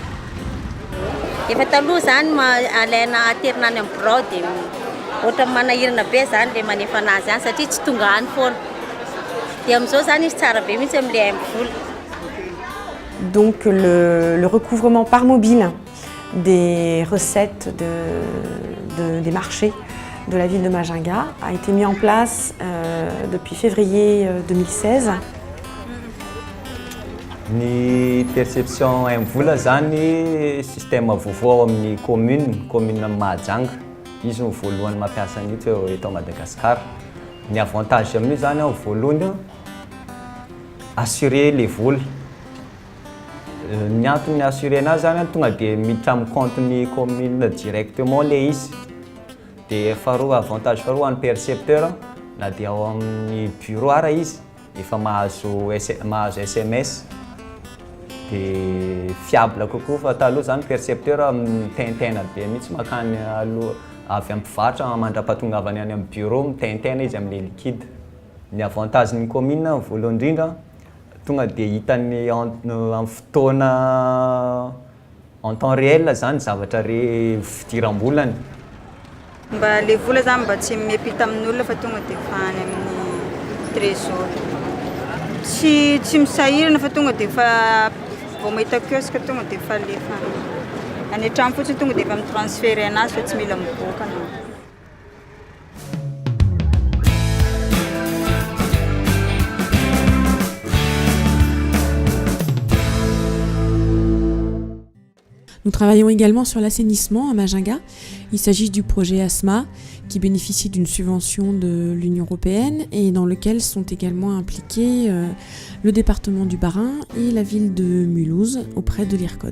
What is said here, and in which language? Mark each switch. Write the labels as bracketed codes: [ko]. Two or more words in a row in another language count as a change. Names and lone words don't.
[fr] Donc le recouvrement par mobile des recettes des marchés de la ville de Majinga a été mis en place depuis février 2016. [mg] Ny perception vola zany système vaovao amin'ny commune Majinga. Izy no voalohany mampiasa an'io eto Madagasikara. Ny avantage amin'io zany voalohany [fr] assurer les vols. [mg] Ny antony assurer anazy zany tonga dia miditra amin'ny compte-ny commune directement le izy. Dia faharoa avantage faharoa an'ny percepteur na dia ao amin'ny bureau ara izy efa mahazo SMS. Dia fiable kokoa fa taloha zany percepteur mitentena be mihitsy makany aloha avy amin'ny mpivarotra mandra-patongavany any amin'ny bureau mitentena izy amin'ny liquide. Ny avantage ny commune voalohany indrindra tonga dia hitany amin'ny fotoana [fr] en temps réel [mg] zany zavatra fidiram-bolany. Mba le vola zany mba tsy miampita amin'olona fa tonga dia fa any amin'ny trésor. Tsy misahirana fa tonga dia fa vao mahita kiosque tonga dia fa alefa any an-trano fotsiny tonga dia efa mitransférer anazy fa tsy mila miboaka. [fr] Nous travaillons également sur l'assainissement à Majinga. Il s'agit du projet ASMA qui bénéficie d'une subvention de l'Union européenne et dans lequel sont également impliqués le département du Bas-Rhin et la ville de Mulhouse auprès de l'IRCOD.